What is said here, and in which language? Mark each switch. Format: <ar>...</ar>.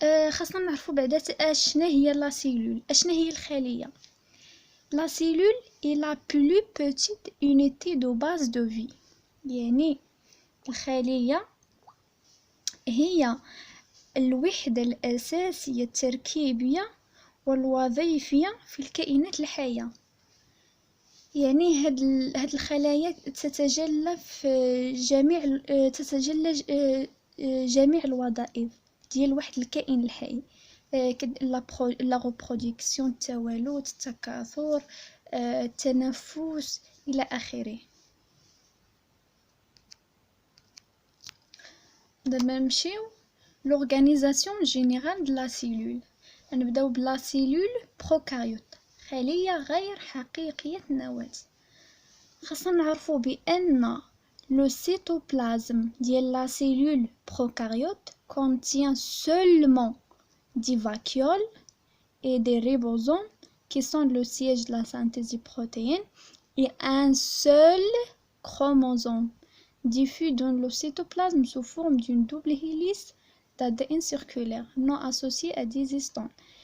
<ar>خاصنا نعرفو بعدا اشنا هي لا سيلول، اشنا هي الخلية.</ar> <fr>La cellule est la plus petite unité de base de vie،</fr> <ar>يعني الخلية هي الوحدة الأساسية التركيبية والوظيفية في الكائنات الحية. يعني هاد الخلايا تتجلى في جميع الوظائف ديال واحد الكائن الحي، لا ريبرودكسيون، التوالد، التكاثر، التنفس الى اخره. دابا نمشيو</ar> <fr>l'organisation générale de la cellule.</fr> <ar>نبداو بلا سيلول بروكاريوت، خلية غير حقيقية النواة. خاصنا نعرفو بأن لو سيتوبلازم ديال لا سيلول بروكاريوت</ar> <fr>contient seulement des vacuoles et des ribosomes qui sont le siège de la synthèse des protéines et un seul chromosome diffus dans le cytoplasme sous forme d'une double hélice d'ADN circulaire non associée à des histones.</fr>